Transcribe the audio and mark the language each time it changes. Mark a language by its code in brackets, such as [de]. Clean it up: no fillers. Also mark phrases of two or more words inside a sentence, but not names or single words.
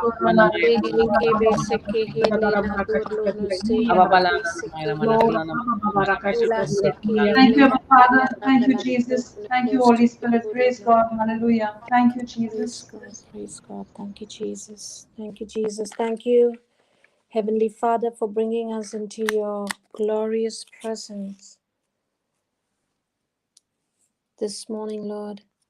[en] Glora haba bara kashika dara bara kashika hira hiriya haraba. Glora haba bara kashika hira hiriya Thank you, hiriya Abba Father. hiriya Thank you, haraba. Jesus. Thank you, Holy Spirit. Praise God. Hallelujah. Thank you, Praise Jesus. God, praise God. Thank you, Jesus. Thank you, Jesus. Thank you, Heavenly Father, for bringing us into your glorious presence this morning, Lord.